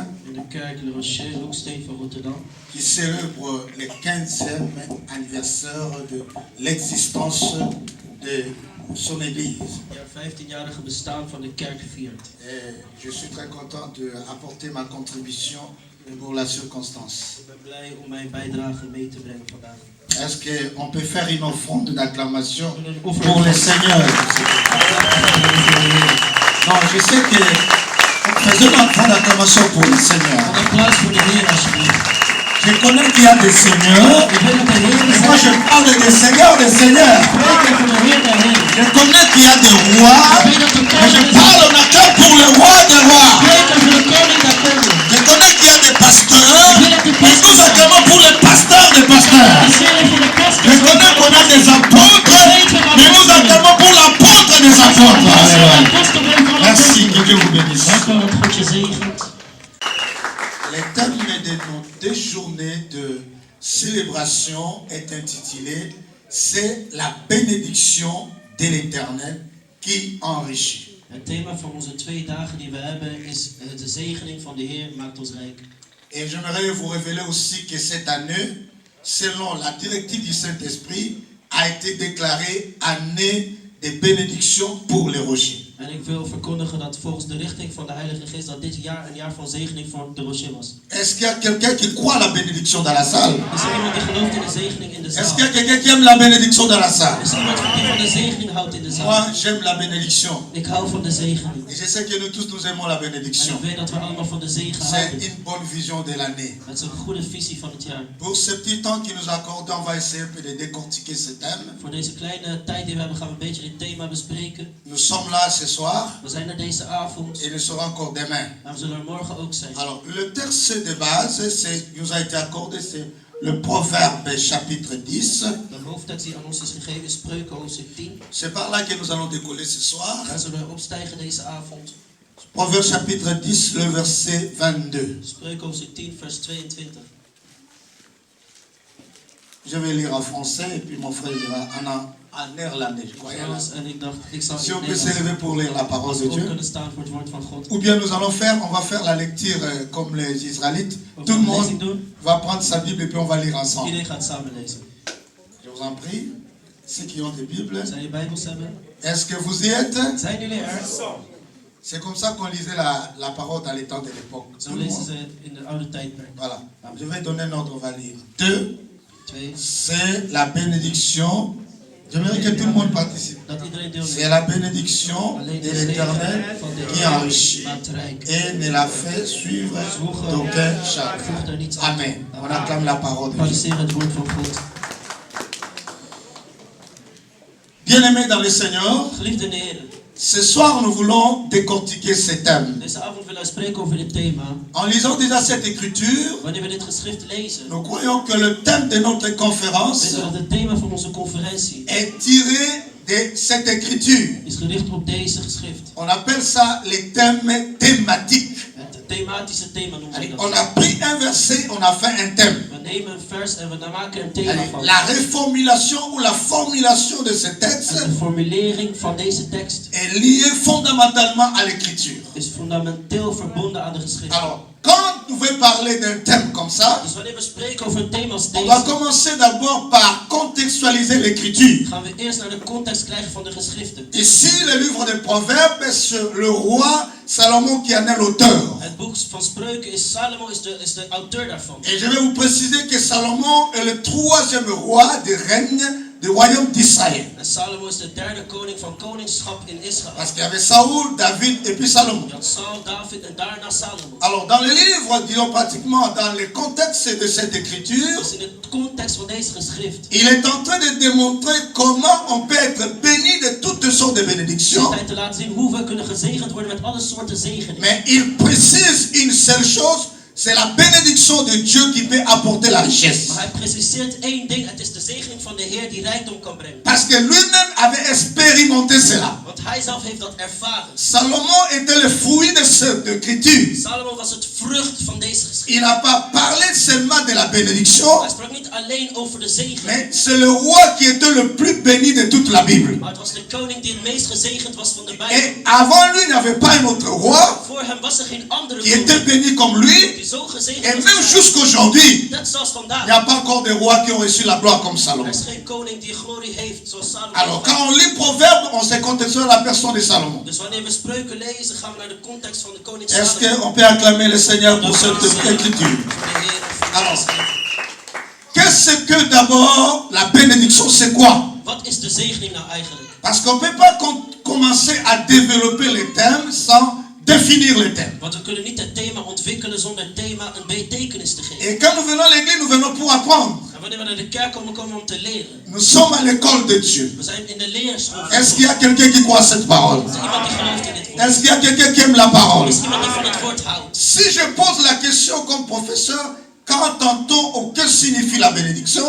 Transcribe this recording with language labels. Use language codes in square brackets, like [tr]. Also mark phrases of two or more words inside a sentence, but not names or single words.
[nl] de kerk Le Rocher, Hoeksteen van Rotterdam, [fr] qui célèbre le 15e anniversaire de l'existence de son église. [nl] ja, 15-jarige bestaan van de kerk viert. [fr] Et je suis très content d'apporter ma contribution pour la circonstance. [nl] Ik ben blij om mijn bijdrage mee te brengen vandaag. [fr] Est-ce qu'on peut faire une offrande d'acclamation [nl] We kunnen een [fr] pour le [nl] offer [fr] Seigneur? Non, je sais que faisons une offrande d'acclamation pour le Seigneur. [nl] Een applaus voor de Heer alsjeblieft. [fr] Je connais qu'il y a des seigneurs. [nl] Ik weet dat er heren [fr] Mais moi, [nl] zijn. [fr] je parle des seigneurs, des seigneurs. [nl] Ik spreek over de Heer der Heren. [fr] Je connais qu'il y a des rois. [nl] Ik weet dat er [fr] Mais je [nl] koningen zijn. [fr] parle maintenant pour le roi des rois. [nl] Ik spreek over de koning der koningen. [fr] Je connais qu'il y a des pasteurs. [nl] Ik weet dat er [fr] Mais nous [nl] pastors zijn. [fr] acclamons pour les pasteurs des pasteurs. [nl] Ik zeg voor de [fr] Je [nl] pastors. [fr] connais qu'on a des apôtres. Mais nous acclamons pour l'apôtre des apôtres. Alléluia. Merci, que Dieu vous bénisse. [nl] Dank u wel dat God je zegent. [fr] Le thème de nos 2 journées de célébration est intitulé « C'est la bénédiction de l'Éternel qui enrichit [nl] Het thema van onze 2 dagen die we hebben is de zegening van de Heer maakt ons rijk. ». [fr] Et j'aimerais vous révéler aussi que cette année, selon la directive du Saint-Esprit, a été déclarée année de bénédiction pour les rochers. [nl] En ik wil verkondigen dat volgens de richting van de Heilige Geest dat dit jaar een jaar van zegening voor de Rocher was. [fr] Est-ce qu'il y a quelqu'un qui croit à la bénédiction dans la salle? [nl] Is er iemand die gelooft in de zegening in de [fr] Est-ce [nl] zaal? [fr] qu'il y a quelqu'un qui aime la bénédiction dans la salle? [nl] Is er iemand die van de zegening houdt in de zaal? [fr] Moi, j'aime la bénédiction. [nl] Ik hou van de zegening. [fr] Et je sais que nous tous, nous aimons la [nl] En [fr] bénédiction. [nl] ik weet dat we allemaal van de zegen [fr] C'est [nl] houden. [fr] une bonne vision de l'année. [nl] Het is een goede visie van het jaar. [fr] Pour ce petit temps qui nous accorde, on va essayer un peu de décortiquer ce thème. [nl] Voor deze kleine tijd die we hebben gaan we een beetje dit thema bespreken. [fr] Nous sommes là ce soir [nl] We zijn er deze avond [fr] et nous serons encore demain. [nl] en we zullen er morgen ook zijn. [fr] Alors, le texte de base qui nous a été accordé, c'est le Proverbe chapitre 10. [nl] De hoofdtekst die aan ons is gegeven is Spreuken hoofdstuk 10. [fr] C'est par là que nous allons décoller ce soir. [nl] Daar zullen we opstijgen deze avond. [fr] Proverbe chapitre 10, le verset 22. [nl] Spreuken hoofdstuk 10 vers 22. [fr] Je vais lire en français et puis mon frère lira en néerlandais, je crois. [nl] Frans, en ik dacht, ik zou [fr] Si [nl] in [fr] on peut [nl] het [fr] se lever pour lire la parole de [nl] Nederlands op [fr] Dieu. [nl] kunnen staan voor het woord van God. [fr] Ou bien on va faire la lecture comme les Israélites. [nl] Of [fr] Tout [nl] we [fr] le [nl] een lezing [fr] monde [nl] doen. [fr] va prendre sa Bible et puis on va lire ensemble. [nl] Iedereen gaat samen lezen. [fr] Je vous en prie, ceux qui ont des Bibles, [nl] Zijn je Bijbels hebben? [fr] est-ce que vous y êtes? [nl] Zijn jullie er? [fr] C'est comme ça qu'on lisait la parole dans les temps de l'époque. [nl] Zo [fr] Tout le [nl] lezen [fr] monde. [nl] ze in de oude tijdperk. [fr] Voilà. Je vais donner un ordre, on va lire. 2, 2. c'est la bénédiction. J'aimerais que tout le monde participe. [nl] Dat iedereen deelneemt. [fr] C'est la bénédiction [nl] Alleen [fr] de [nl] de [fr] l'Éternel [nl] zegen van de [fr] qui [nl] Heer [fr] enrichit [nl] maakt rijk. [fr] et ne la fait suivre d'aucun chagrin. [nl] Voegt er niets aan. [fr] Amen. On acclame la parole de Dieu. [nl] Applaudisseer het woord van God. [fr] Bien-aimés dans le Seigneur, [nl] Geliefde Heer, [fr] ce soir nous voulons décortiquer ce thème. [nl] deze avond willen we spreken over dit thema. [fr] En lisant déjà cette écriture, [nl] Wanneer we dit geschrift lezen, [fr] nous croyons que le thème de notre conférence [nl] weten we dat het thema van onze conferentie [fr] est tiré de cette écriture. [nl] is gericht op deze geschrift. [fr] On appelle ça les thèmes thématiques. [nl] Het thematische thema noemen we [fr] Allez, [nl] dat. [fr] on a pris un verset, on a fait un thème. [nl] We nemen een vers en we maken een thema [fr] Allez, [nl] van. [fr] la reformulation ou la formulation de ce texte [nl] En de formulering van deze tekst [fr] est liée fondamentalement à l'écriture. [nl] is fundamenteel verbonden aan de geschrift. [fr] Alors, quand vous pouvez parler d'un thème comme ça, [nl] Dus wanneer we spreken over een thema als [fr] on va [nl] deze, [fr] commencer d'abord par contextualiser l'écriture. [nl] gaan we eerst naar de context krijgen van de geschriften. [fr] Ici, le livre des Proverbes, c'est le roi Salomon qui en est l'auteur. [nl] Het boek van Spreuken is Salomo is de auteur daarvan. [fr] Et je vais vous préciser que Salomon est le 3e roi du règne du royaume d'Israël. [nl] En Salomo is de derde koning van koningschap in Israël. [fr] Parce qu'il y avait Saoul, David et puis Salomon. [nl] Je had Saul, David en daarna Salomo. [fr] Alors, dans le livre, disons pratiquement dans le contexte de cette écriture, [nl] Dus in het context van deze geschrift [fr] il est en train de démontrer comment on peut être béni de toutes sortes de [nl] is [fr] bénédictions. [nl] hij te laten zien hoe we kunnen gezegend worden met alle soorten zegeningen. [fr] Mais il précise une seule chose, c'est la bénédiction de Dieu qui peut apporter la richesse. [nl] Maar hij preciseert één ding. Het is de zegening van de Heer die rijkdom kan brengen. [fr] Parce que lui-même avait expérimenté cela. [nl] Want hij zelf heeft dat ervaren. [fr] Salomon était le fruit de cette écriture. [nl] Salomo was het vrucht van deze geschrift. [fr] Il n'a pas parlé seulement de la bénédiction, [nl] Hij sprak niet alleen over de zegen. [fr] mais c'est le roi qui était le plus béni de toute la Bible. [nl] Maar het was de koning die het meest gezegend was van de [fr] Et [nl] Bijbel. [fr] avant lui, il n'y avait pas un autre roi [nl] Voor hem was er geen andere [fr] qui était [nl] koning [fr] béni comme lui. [nl] die zo gezegend [fr] Et [nl] was. [fr] même jusqu'aujourd'hui, [nl] Net zoals [fr] il n'y [nl] vandaag. [fr] a pas encore de rois qui ont reçu la gloire comme [nl] Er [fr] Salomon. [nl] is geen koning die glorie heeft zoals Salomo. [fr] Alors, quand on lit Proverbes, on se contexte sur la personne de Salomon. [nl] Dus wanneer we spreuken lezen, gaan we naar de context van de koning [fr] Est-ce [nl] Salomo. [fr] qu'on peut acclamer le Seigneur pour cette écriture? Alors, qu'est-ce que d'abord la bénédiction, c'est quoi? [nl] Wat is de zegening nou eigenlijk? [fr] Parce qu'on ne peut pas commencer à développer les thèmes sans définir le thème. [nl] Want we kunnen niet het thema ontwikkelen zonder het thema een betekenis te geven. [fr] Et quand nous venons à l'église, nous venons pour apprendre. [nl] En wanneer we naar de kerk komen, komen we om te leren. [fr] Nous sommes à l'école de Dieu. [nl] We zijn in de leerschool. [fr] Est-ce qu'il y a quelqu'un qui croit cette parole? [nl] Is er iemand die gelooft in dit woord? [fr] Est-ce qu'il y a quelqu'un qui aime la parole? [nl] Is er iemand die van het woord houdt? [fr] Si je pose la question comme professeur, qu'entend-on, que signifie la bénédiction?